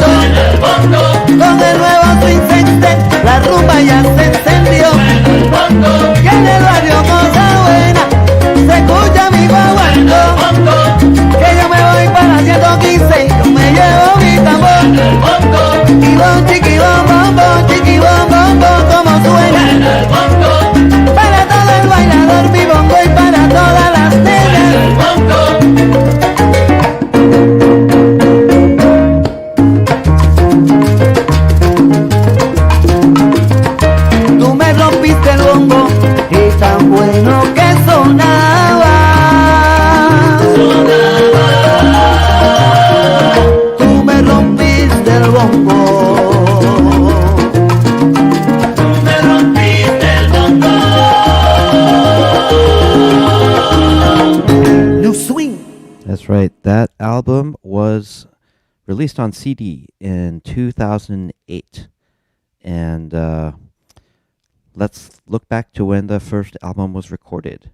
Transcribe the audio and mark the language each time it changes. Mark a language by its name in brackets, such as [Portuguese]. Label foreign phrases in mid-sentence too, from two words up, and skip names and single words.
[Spanish] Suena el bongo. Con el nuevo Swing Sextet la rumba ya se encendió. Suena el bongo. Y en el barrio cosa buena se escucha mi guaguancó. Que yo me voy para 115 y yo me llevo mi tambor. Y bom, chiqui, bom, bom, bom, chiqui, bom, bom, bom, como suena. Para todo el bailador mi bongo y para todas las nenas. Tú me rompiste el bongo y tan bueno que sonaba. Tú me rompiste el bongo. Tú me rompiste el bongo. New Swing. [English] That's right. That album was released on CD in 2008. And let's look back to when the first album was recorded.